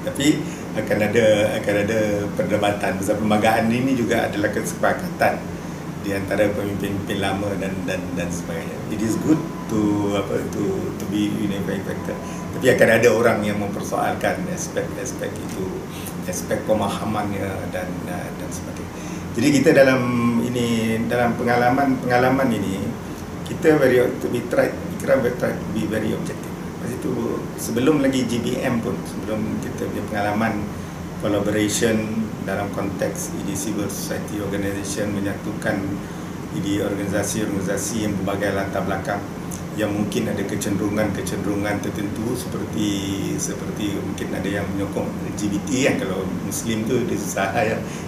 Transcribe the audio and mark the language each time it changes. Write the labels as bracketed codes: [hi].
[ms] Tapi akan ada perdebatan pasal perlembagaan ini juga adalah kesepakatan di antara pemimpin lama dan sebagainya. [en] It is good to be unifying factor. [ms] Tapi akan ada orang yang mempersoalkan aspek itu, aspek pemahamannya dan sebagainya. Jadi kita dalam pengalaman ini kita [en] we try to be very objective. [ms] Lepas itu sebelum lagi GBM pun, sebelum kita punya pengalaman collaboration dalam konteks civil society organisation, menyatukan organisasi-organisasi yang berbagai latar belakang yang mungkin ada kecenderungan tertentu seperti mungkin ada yang menyokong LGBT yang kalau Muslim tu dia susah ya.